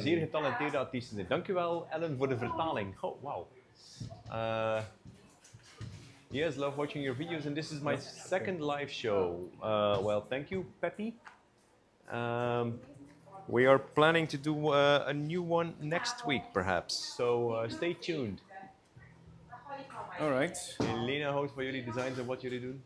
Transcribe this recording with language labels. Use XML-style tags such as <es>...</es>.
<nl>zeer getalenteerde artiesten zijn. Dankjewel Ellen voor de vertaling.</nl> <en>Oh, wow. Yes, love watching your videos and this is my second live show. Well, thank you, Peppy. We are planning to do a new one next week, perhaps. So stay tuned. All right.</en> <nl>Elena houdt van jullie designs en wat jullie doen.</nl>